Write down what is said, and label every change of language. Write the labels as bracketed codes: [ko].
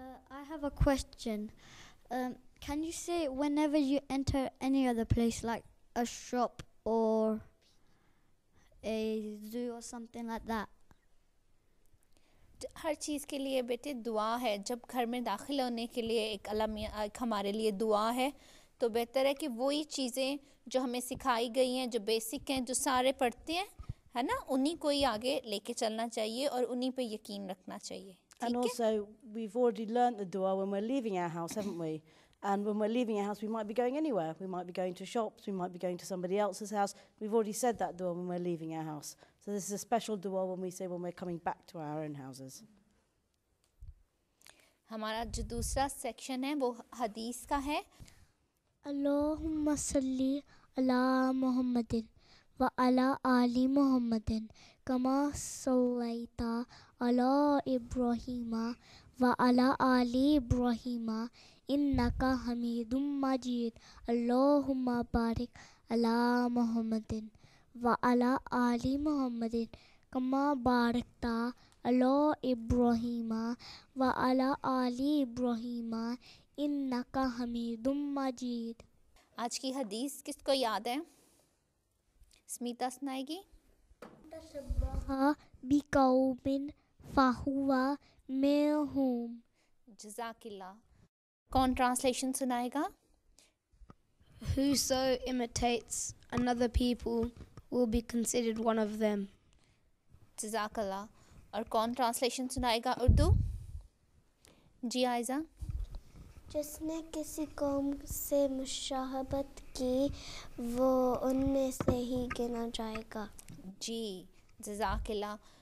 [en] I have a question. Can you say whenever you enter any other place like a shop or a zoo or something like that? [ur] ہر چیز کے لیے بیٹے دعا ہے. جب گھر میں داخل ہونے کے لیے ایک ہمارے لیے دعا ہے تو بہتر ہے کہ وہی چیزیں جو ہمیں سکھائی گئی ہیں, جو بیسک ہیں, جو سارے پڑھتے ہیں, ہے نا, انہی کو ہی آگے لے کے چلنا چاہیے اور انہی پہ یقین رکھنا چاہیے. [en] And also we've already learnt the dua when we're leaving our house, haven't we? And when we're leaving our house we might be going anywhere. We might be going to shops, we might be going to somebody else's house. We've already said that dua when we're leaving our house. So this is a special dua when we say when we're coming back to our own houses. [ur] ہمارا جو دوسرا section ہے وہ حدیث کا ہے. [ar] اللہم صلی علی محمد و علی آل محمد کما صلیت علی ابراہیم و علی آل ابراہیم انک حمید مجید. اللہم بارک علی محمد و علی آل محمد كما باركت على إبراهيم وعلى آل إبراهيم إنك حميد مجيد. [ur] آج کی حدیث کس کو یاد ہے؟ سمیتا سنائے گی. [ar] تشبہ بقوم فہو منہم. [ur] جزاک اللہ. کون ٹرانسلیشن سنائے گا؟ [en] Whoso imitates another people will be considered one of them. [ur] جزاک اللہ. اور کون ٹرانسلیشن سنائے گا اردو؟ جی عائزہ. جس نے کسی قوم سے مشابہت کی وہ ان میں سے ہی گنا جائے گا. جی جزاک اللہ.